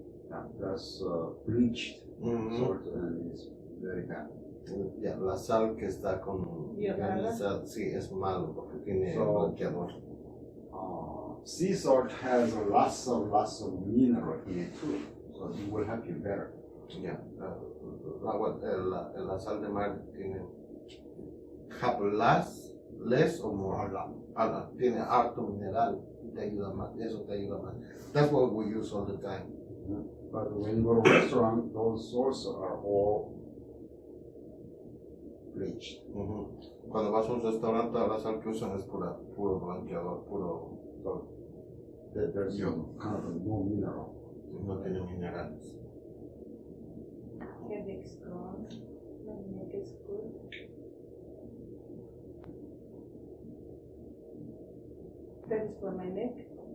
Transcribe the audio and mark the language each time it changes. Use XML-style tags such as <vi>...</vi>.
<en>Yeah, that's bleached salt and it's very bad.</en> <es>Yeah, la sal que está con ionizada, sí, es malo porque tiene bloqueador.</es> <en>Sea salt has lots of mineral in it too, so it will help you better.</en> <es>Yeah, la sal de mar tiene</es> <en>less or more.</en> <es>Tiene harto mineral, te ayuda más, eso te ayuda más.</es> <en>That's what we use all the time. But when you go to a restaurant, those also are all bleached.</en> <es>Cuando vas a un restaurante, la sal que usan es puro blanqueador, puro.</es> <en>There's kind of no mineral.</en> <es>No tiene minerales.</es> <en>Headache's gone. My neck is good. That is for my neck.</en>